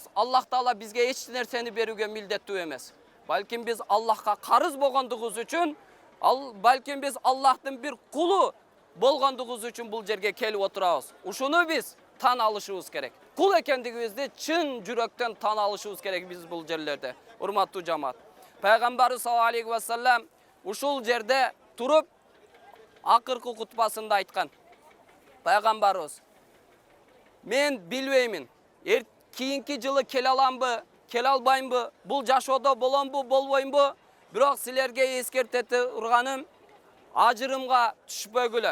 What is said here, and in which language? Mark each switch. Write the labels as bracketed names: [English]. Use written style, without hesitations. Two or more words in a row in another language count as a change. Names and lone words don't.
[Kyrgyz] Аллах Таала бизге эч нерсени берүүгө милдеттүү эмес. Балким биз Аллахка карыз болгондугубуз үчүн, балким биз Аллахтын бир кулу болгондугубуз үчүн бул жерге келип отурабыз. Ушуну биз тан алышыбыз керек. Кул экендигибизди чын жүрөктөн тан алышыбыз керек биз бул жерлерде. Урматтуу жамаат. Пайгамбарыбыз [Arabic] صلى الله عليه وسلم [Kyrgyz] ушул жерде туруп акыркы кутбасында айткан. Пайгамбарыбыз: "Мен билбеймин, кийинки жылы келе аламбы, келе албаймбы, бул жашоодо боломбу, болбоймбу, бирок силерге эскертет урганым, ажырымга түшпөгүлө.